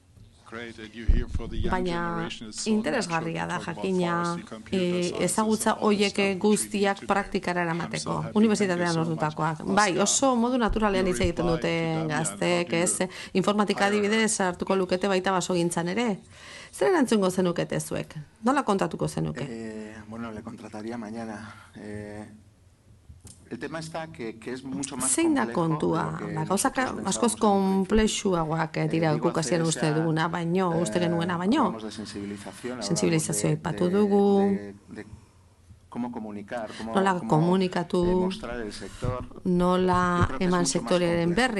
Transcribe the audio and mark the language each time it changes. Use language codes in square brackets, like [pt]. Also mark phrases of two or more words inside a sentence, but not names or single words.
[eu] Baina interesgarria da jakina ezagutza hoiek guztiak praktikara eramateko, unibertsitatean lortutakoak. Bai, oso modu naturalean hitz egiten dute gazteek, ez? Informatika adibidez hartuko lukete baita basogintzan ere. Zer erantzungo zenukete zuek? Nola kontatuko zenuke? [es] Le contrataría mañana. El tema está que es mucho más [eu] zein da kontua? Gauzak askoz konplexuagoak dira guk hasieran uste duguna, uste genuena baino. Sensibilizazioa aipatu dugu. Nola komunikatu, nola eman sektorearen berri.